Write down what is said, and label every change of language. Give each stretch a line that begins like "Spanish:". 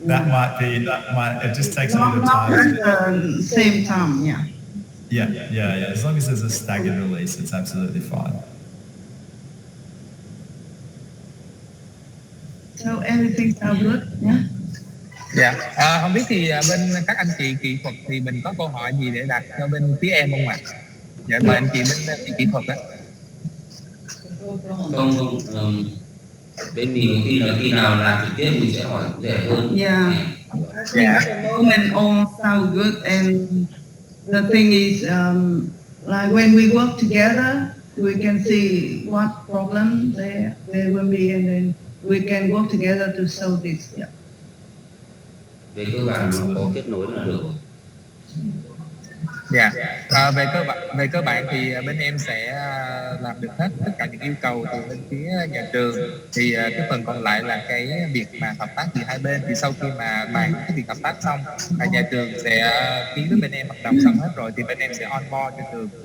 English: It just takes a bit of time. Not at the same time, yeah. Yeah. As long as there's a staggered release, it's absolutely fine. So everything sounds good, yeah?
Vietnamese: Dạ, không biết thì bên các anh chị kỹ thuật thì mình có câu hỏi gì để đặt cho bên phía em không ạ? Dạ, mời anh chị bên kỹ thuật á. Không, bên mình khi nào làm trực tiếp mình sẽ hỏi cụ thể hơn.
English: Yeah. At the moment all sound good, and the thing is, like when we work together, we can see what problem there will be, and then we can work together to solve this. Yeah.
Vietnamese: Về cơ bản nó có kết nối là được. Dạ, về cơ bản thì bên em sẽ làm được hết tất cả những yêu cầu từ bên phía nhà trường. Thì cái phần còn lại là cái việc mà hợp tác giữa hai bên. Thì sau khi mà bàn cái việc hợp tác xong, nhà trường sẽ ký với bên em hợp đồng xong hết rồi, thì bên em sẽ
English: on board
Vietnamese: cho trường.